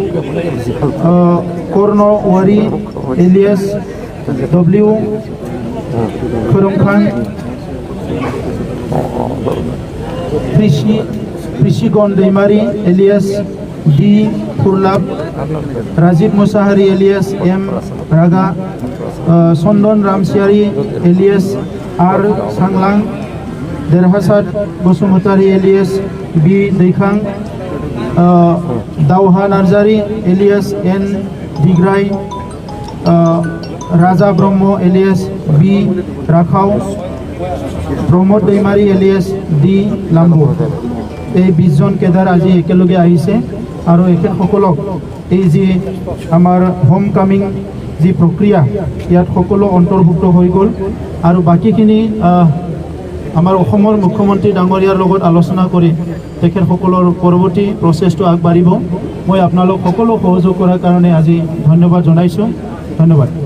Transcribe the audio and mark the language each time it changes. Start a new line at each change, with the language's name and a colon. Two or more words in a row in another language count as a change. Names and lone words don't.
Assamese: कर्ण वारी एलियास डब्लिउ खोरोमखान कृषिगन दैमारी एलियास डी फुरलाब राजीव मुसाहारि एलियास एम रागा चंदन रामसियारी एलियास आर सांग्लां देरहासाद बसुमतारी एलियास बी दैखां दावहा नार्जारी एलियास एन दिग्राय राजा ब्रह्म एलियास बी राखाव प्रमोद दैमारी एलियास डी लाम्बो এই 20 জন কেদাৰ আজি একেলগে আহিছে আৰু এখেতসকলক এই যে আমাৰ হোম কামিং যি প্ৰক্ৰিয়া ইয়াত সকলো অন্তৰ্ভুক্ত হৈ গ'ল আৰু বাকীখিনি আমাৰ অসমৰ মুখ্যমন্ত্ৰী ডাঙৰীয়াৰ লগত আলোচনা কৰি তেখেতসকলৰ পৰৱৰ্তী প্ৰচেছটো আগবাঢ়িব মই আপোনালোক সকলো সহযোগ কৰাৰ কাৰণে আজি ধন্যবাদ জনাইছোঁ ধন্যবাদ